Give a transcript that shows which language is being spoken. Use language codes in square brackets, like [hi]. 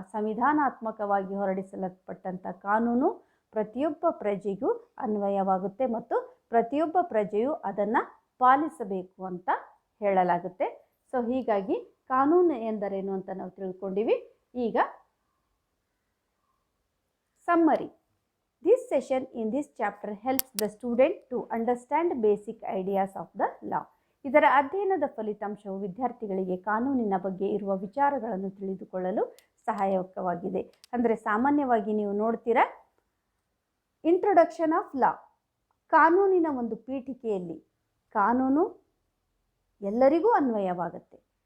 [kn] ಸಂವಿಧಾನಾತ್ಮಕವಾಗಿ ಹೊರಡಿಸಲ್ಪಟ್ಟಂಥ ಕಾನೂನು ಪ್ರತಿಯೊಬ್ಬ ಪ್ರಜೆಗೂ ಅನ್ವಯವಾಗುತ್ತೆ ಮತ್ತು ಪ್ರತಿಯೊಬ್ಬ ಪ್ರಜೆಯು ಅದನ್ನು ಪಾಲಿಸಬೇಕು ಅಂತ ಹೇಳಲಾಗುತ್ತೆ. ಸೊ ಹೀಗಾಗಿ ಕಾನೂನು ಎಂದರೇನು ಅಂತ ನಾವು ತಿಳ್ಕೊಂಡಿವಿ. ಈಗ summary. [en] This session in this chapter helps the student to understand basic ideas of the law. [kn] ಇದರ ಅಧ್ಯಯನದ ಫಲಿತಾಂಶವು ವಿದ್ಯಾರ್ಥಿಗಳಿಗೆ ಕಾನೂನಿನ ಬಗ್ಗೆ ಇರುವ ವಿಚಾರಗಳನ್ನು ತಿಳಿದುಕೊಳ್ಳಲು ಸಹಾಯಕವಾಗಿದೆ. ಅಂದರೆ ಸಾಮಾನ್ಯವಾಗಿ ನೀವು ನೋಡ್ತೀರಾ, [en] introduction of law, [kn] ಕಾನೂನಿನ ಒಂದು ಪೀಠಿಕೆಯಲ್ಲಿ ಕಾನೂನು ಎಲ್ಲರಿಗೂ ಅನ್ವಯವಾಗುತ್ತೆ.